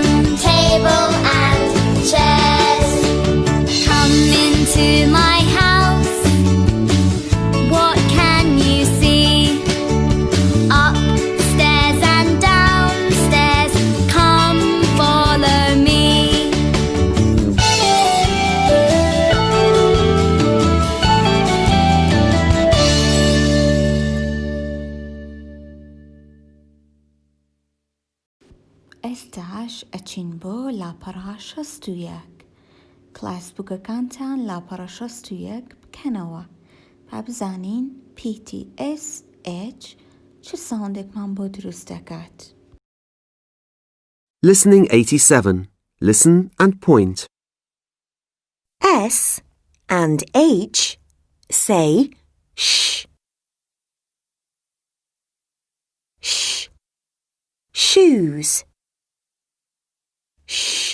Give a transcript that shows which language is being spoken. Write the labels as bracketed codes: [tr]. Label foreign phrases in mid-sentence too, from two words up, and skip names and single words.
[en] Table and chairs. Come into my house. What can you see? Upstairs and downstairs. Come follow me. [ckb] ئێستاش ئەچین بۆ لاپەڕە 61 کلاسبووکەکانتان لاپەڕە 61 بکەنەوە با بزانین PTSH چه ساوندێکمان بۆ دروست دەکات. [en] Listening 87. Listen and point. S and H say sh. Sh. Shoes. Sh.